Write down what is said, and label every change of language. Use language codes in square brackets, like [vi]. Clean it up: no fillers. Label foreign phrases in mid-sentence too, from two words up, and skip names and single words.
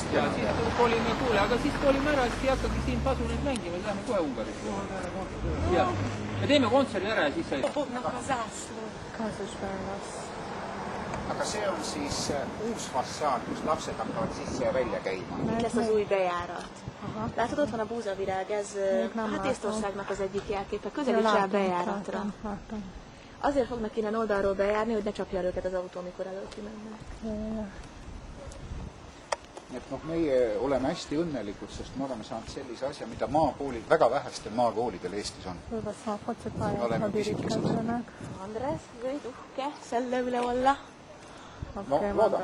[et] ja siis kolime kuule, aga siis kolime ära, siis jätkagi siin pasuneid mängima, läheme kohe Ungarisse. Me teeme kontserdi ära ja siis sai... Aga see on siis uus fassaad, kus lapsed hakkavad sisse ja välja käima. [hu] Itt lesz az új bejárat. Látod, ott van a búzavirág, ez hát Észtországnak az egyik jelképe. Közelíts rá a bejáratra. Azért fognak innen oldalról bejárni, hogy ne csapja őket az autó, amikor előtti mennek. [et] Meie oleme hästi õnnelikud, sest me oleme saanud sellise asja, mida maakoolid, väga vähestel maakoolidel Eestis on. Oleme pisikesed. Andres, võid uhke selle üle olla? Looda.